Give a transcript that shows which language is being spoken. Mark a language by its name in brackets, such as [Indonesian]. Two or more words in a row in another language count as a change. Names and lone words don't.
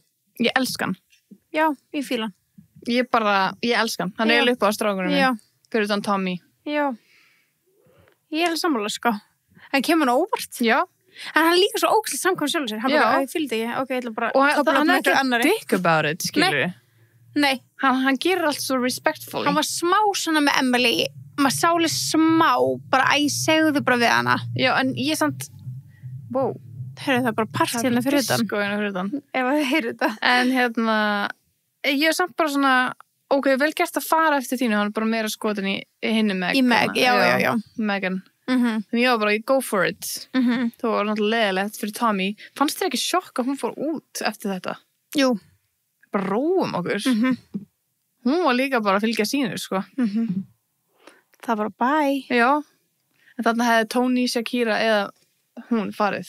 [Icelandic] Ég elska hann. Já, ég fíla hann. Ég elska hann. Hann er alveg upp á strákunum minn. Já. Fyrir utan Tommy. Já. Ég er alveg sammála, sko. Hann kemur hann óvart. Já. En hann líka svo ókslega samkvæm sjálfur sér. Hann bara, ég fylgdi ekki. Ok, ég ætla bara... Og hann er ekki [English] dick about it, [Icelandic] skilur við. Nei. Hann gerir allt svo respectfully. Hann var smá svona með Emily. Maður sáli smá. Bara, segðu bara við hana. Já, en ég samt... Wow. Heyrðu það bara part hérna fyrir utan. Sko hérna fyrir utan. Ef þið heyrðu þetta. En ég er samt bara svona... Ok, vel gert að fara eftir þínu. Hann er bara meira skotin í hinni Meg. Í Meg, já. Megan. Þannig ég var bara, [English] go for it. [Icelandic] Það var náttúrulega leðilegt fyrir Tommy. Fannst þér ekki sjokk að hún fór út eftir þetta? Jú. Bara róum okkur. Hún var líka bara að fylgja sínu, sko. Það var bye. Já. En þarna hefði Tony, Shakira eða hún farið.